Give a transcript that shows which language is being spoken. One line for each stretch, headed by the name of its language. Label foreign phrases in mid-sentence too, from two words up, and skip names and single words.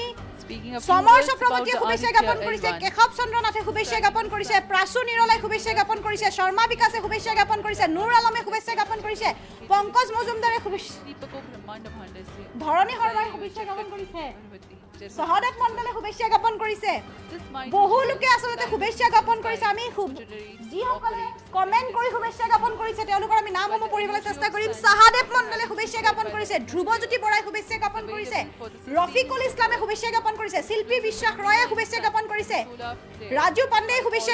English: Speaking of
Assamese: সমৰ
English: words about
Assamese: চক্ৰৱৰ্তীয়ে
English: the
Assamese: শুভেচ্ছা জ্ঞাপন
English: Aditya
Assamese: কৰিছে
English: L1,
Assamese: কেশৱ চন্দ্ৰ নাথে শুভেচ্ছা জ্ঞাপন কৰিছে প্ৰাচু নিৰলাই শুভেচ্ছা জ্ঞাপন কৰিছে শৰ্মা বিকাশে শুভেচ্ছা জ্ঞাপন কৰিছে নুৰ আলমে শুভেচ্ছা জ্ঞাপন কৰিছে পংকজ মজুমদাৰে শুভেচ্ছা
Sanskrit: दीपको ब्रह्मांड भांडस्य
Assamese: ধৰণী শৰ্মাই শুভেচ্ছা জ্ঞাপন কৰিছে সহদেৱ মণ্ডলে শুভেচ্ছা জ্ঞাপন কৰিছে
English: This might
Assamese: বহু লোকে আচলতে শুভেচ্ছা জ্ঞাপন কৰিছে আমি যিসকলে কমেণ্ট কৰি শুভেচ্ছা জ্ঞাপন কৰিছে তেওঁলোকৰ আমি নামসমূহ পঢ়িবলৈ চেষ্টা কৰিম সহদেৱ মণ্ডলে শুভেচ্ছা জ্ঞাপন কৰিছে ধ্ৰুৱজ্যোতি বৰাই শুভেচ্ছা জ্ঞাপন কৰিছে ৰফিকুল ইছলামে শুভেচ্ছা জ্ঞাপন কৰিছে শিল্পী বিশ্বাস ৰয়ে শুভেচ্ছা জ্ঞাপন কৰিছে ৰাজু পাণ্ডেই শুভেচ্ছা